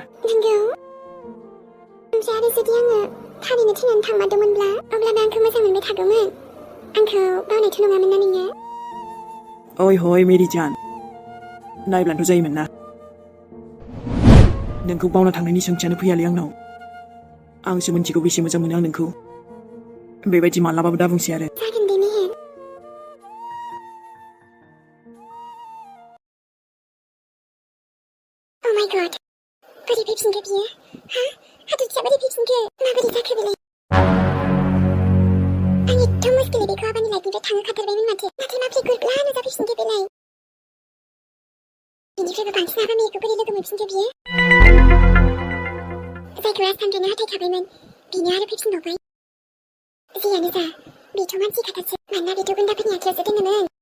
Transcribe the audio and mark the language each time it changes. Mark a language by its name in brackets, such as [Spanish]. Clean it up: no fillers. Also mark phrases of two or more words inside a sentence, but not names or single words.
[Bodo] नंगौ ओमफ्राय आरो जुदि आङो थारैनो थैनानै थांमारदोंमोनब्ला अब्लाबो आंखौ मोजां मोनबाय थागौमोन आंखौ बावनायथ' नङामोन ना नोङो ओइ हय मेरिजान नायब्लानोथ' जायोमोन ना नोंखौ बावना थांनायनि सोंथियानो फैयालै आंनाव आंसो मिन्थिगौ बेसे मोजां मोनो आं नोंखौ बेबायदि मालाबाबो दाबुंसै आरो जागोन दे मेहेर [English] Oh my god [Bodo] बोरै फैफिनखो बियो हा हाथरखिया बोरै फैफिनखो माबोरै जाखो बेलाय आं एथ' मुस्किलै बेखौ आबानि लाइफनिफ्राय थांहोखाथारबायमोन माथो नाथाय माबोरै गुरब्ला नुजाफैफिनखो बेलाय बिनिफ्रायबो बांसिन आबामिखौ बोरै लोगो मोनफिनखो बियो जायखौ राजथान्थ्रनो हाथायखाबायमोन बेनो आरो फैफिनबावबाय जियानो जा बेथ' मानसि खाथासो मानोना बेथ' गुन्दाफोरनि आखायावसो दोनोमोन